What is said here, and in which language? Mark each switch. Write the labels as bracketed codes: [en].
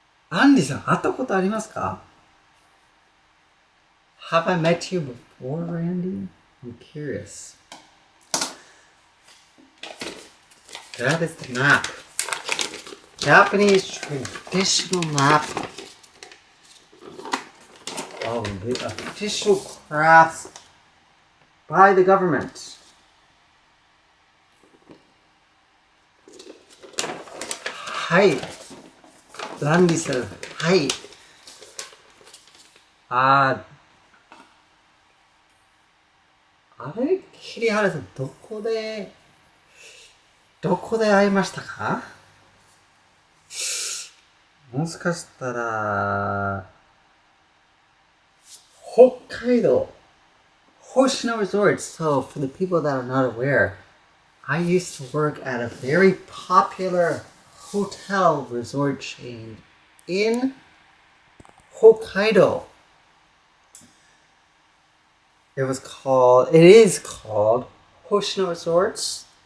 [ja] Andy-san, 会ったことありますか? [en] Have I met you before, Randy? I'm curious. That is the map. Japanese traditional map of the official crafts by the government. Hi. Randy says, hi. [ja] あれ桐原さん、どこで会いましたか? もしかしたら、北海道 Hoshino Resort. [en] So for the people that are not aware, I used to work at a very popular hotel resort chain in Hokkaido. It is called Hoshino Resorts.